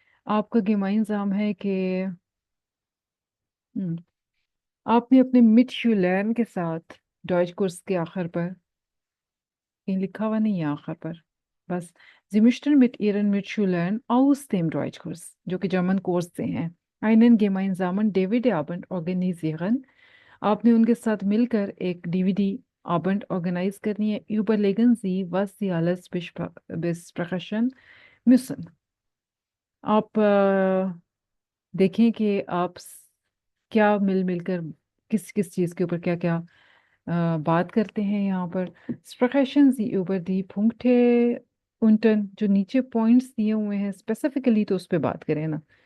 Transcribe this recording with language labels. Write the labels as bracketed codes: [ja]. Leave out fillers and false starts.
[hi] आपका गेमा इंजाम है कि हम्म, आपने अपने [de] मिट शुलैन [hi] के साथ डॉइच कोर्स के आखिर पर, कहीं लिखा हुआ नहीं है आखिर पर, बस [de] Sie möchten mit ihren Mitschülern aus dem Deutschkurs, [hi] जो कि जर्मन कोर्स से हैं, [de] einen gemeinsamen DVD-Abend organisieren। [hi] आपने उनके साथ मिलकर एक डीवीडी Abend ऑर्गेनाइज करनी है। [de] Überlegen Sie, was Sie alles besprechen müssen। [hi] आप देखें कि आप क्या मिल मिलकर किस किस चीज़ के ऊपर क्या क्या बात करते हैं यहाँ पर। [de] Sprechen Sie über die Punkte unten, [hi] जो नीचे पॉइंट्स दिए हुए हैं, स्पेसिफिकली तो उस पर बात करें ना।